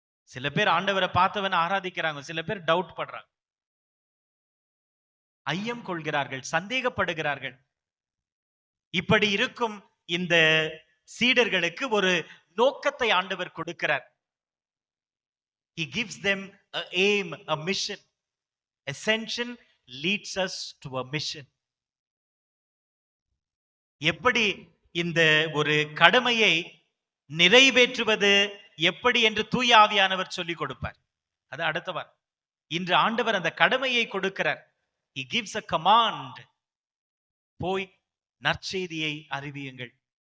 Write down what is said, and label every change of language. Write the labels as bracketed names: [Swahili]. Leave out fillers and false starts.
[Tamil] சில பேர் ஆண்டவரை பார்த்தவன் ஆராதிக்கிறாங்க, சில பேர் டவுட் பண்றாங்க, ஐயம் கொள்கிறார்கள், சந்தேகப்படுகிறார்கள். இப்படி இருக்கும் இந்த சீடர்களுக்கு ஒரு நோக்கத்தை ஆண்டவர் கொடுக்கிறார். [English] He gives them a aim, a mission. Ascension leads us to a mission. [Tamil] எப்படி இந்த ஒரு கடமையை நிறைவேற்றுவது எப்படி என்று தூய ஆவியானவர் சொல்லிக் கொடுப்பார். அது அடுத்தவர். இன்று ஆண்டவர் அந்த கடமையை கொடுக்கிறார். [English] He gives a command. [Tamil] போய் நற்செய்தியை அறிவியுங்கள்.